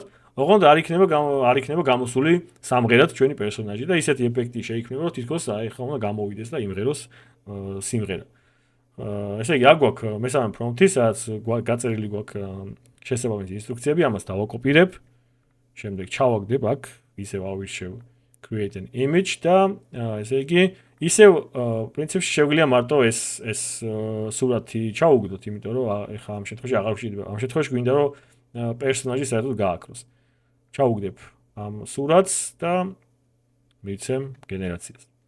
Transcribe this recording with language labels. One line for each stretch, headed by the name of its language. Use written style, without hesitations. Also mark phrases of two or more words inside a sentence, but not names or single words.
Georgian: ოღონდ არ იქნება გამოსული სამღერად ჩვენი პერსონაჟი და ისეთი ეფექტი შეიქმნება, რომ თითქოს ახლა უნდა გამოვიდეს და იმღეროს სიმღერა. ესე იგი, აქ გვაქვს მესამე პრომპტი, სადაც გაწერილი გვაქვს შესაბამისი ინსტრუქციები, ამას დავაკოპირებ. შემდეგ ჩავაგდებ აქ, ისევ ავირჩევ
English: create an image
Georgian: და ესე იგი, ისევ პრინციპში შეგვიძლია მარტო ეს სურათი ჩაუგდოთ, იმიტომ რომ ეხლა ამ შემთხვევაში აღარ ვშიდება. ამ შემთხვევაში გვინდა რომ პერსონაჟი საერთოდ გააქროს. ჩაუგდებ ამ სურათს და მივცემ გენერაციას.